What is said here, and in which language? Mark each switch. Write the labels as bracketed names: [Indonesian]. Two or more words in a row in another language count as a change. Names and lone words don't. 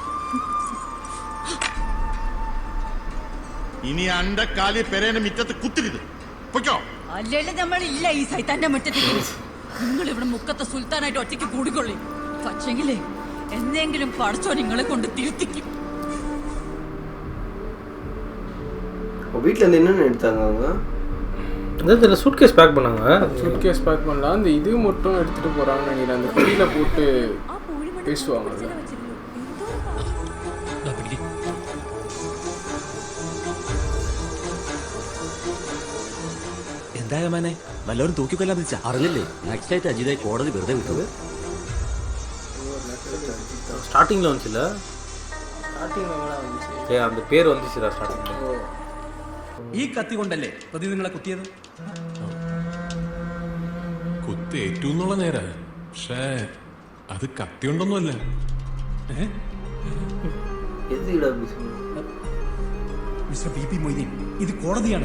[Malayalam] ഇനി അന്റെ കാലി പെരേനെ മിറ്റത്ത് കുത്തിരുത് പൊയ്ക്കോ. അല്ലേലും നമ്മളില്ല ഈ സൈത്താന്റെ മുറ്റത്തിൽ. നിങ്ങൾ ഇവിടെ മുക്കത്തെ സുൽത്താനായിട്ട് ഒറ്റയ്ക്ക് കൂടിക്കൊള്ളി. പക്ഷെങ്കിലേ എന്നെങ്കിലും പഠിച്ചോ നിങ്ങളെ കൊണ്ട് തിരുത്തിക്കും. [Tamil] வீட்டில் இருந்து என்னென்ன எடுத்தாங்க அவங்க? அதாவது [English] suitcase pack [Tamil] பண்ணாங்க. [English] suitcase pack [Tamil] பண்ணலாம். அந்த இது மட்டும் எடுத்துகிட்டு போகிறாங்கன்னு நினைக்கிறேன். அந்த குழியில் போட்டு பேசுவாங்கல்ல. [Malayalam] എന്തായ മാനെ വല്ലവരും തൂക്കിക്കൊല്ലാൻ വിളിച്ച അറിഞ്ഞില്ലേ? നെക്സ്റ്റ് ആയിട്ട് അജിതായി കോടതി വെറുതെ വിട്ടത്. [Tamil] ஸ்டார்டிங்கில் வந்துச்சுல்ல, அந்த பேர் வந்துச்சுடா ஸ்டார்டிங்கில். [Malayalam] ഈ കത്തി കൊണ്ടല്ലേ പ്രതി നിങ്ങളെ കുത്തിയത്? കുത്തേറ്റൂന്നുള്ള നേരാ, പക്ഷേ അത് കത്തി കൊണ്ടൊന്നുമല്ല. മിസ്റ്റർ BP മൊയ്തീൻ, ഇത് കോടതിയാണ്.